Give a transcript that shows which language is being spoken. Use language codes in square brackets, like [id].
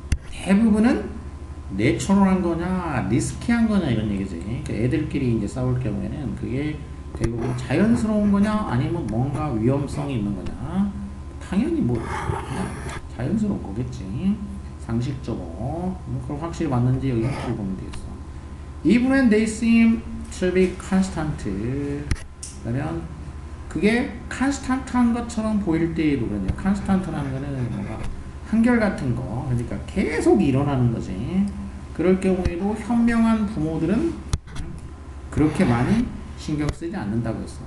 [ko] 대부분은 내추럴한 거냐 리스키한 거냐 이런 얘기지. 그러니까 애들끼리 이제 싸울 경우에는 그게 대부분 자연스러운 거냐 아니면 뭔가 위험성이 있는 거냐. 당연히 뭐 그냥 자연스러운 거겠지. 상식적으로. 그걸 확실히 맞는지 여기 한번 보면 되겠어. [en] Even when they seem to be constant. [ko] 그러면 그게 constant한 것처럼 보일 때에도 그러냐. constant라는 거는 뭔가 한결같은 거. 그러니까 계속 일어나는 거지. 그럴 경우에도 현명한 부모들은 그렇게 많이 신경 쓰지 않는다고 했어.